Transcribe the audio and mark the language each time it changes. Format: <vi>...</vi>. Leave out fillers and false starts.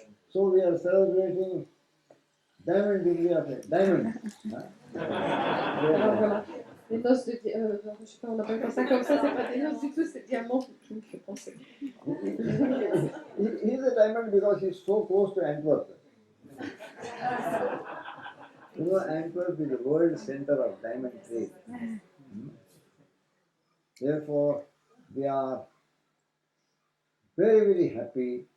<en>So, we are celebrating Diamond Jubilee of a diamond.</en> <fr>Alors voilà, les noces de je sais pas, on appelle pas ça comme ça, c'est pas des noces du tout, c'est diamant qui fait penser.</fr> <en>He's a diamond because he's so close to Antwerp. You know, Antwerp is the world center of diamond trade. Therefore, we are very, very happy.</en>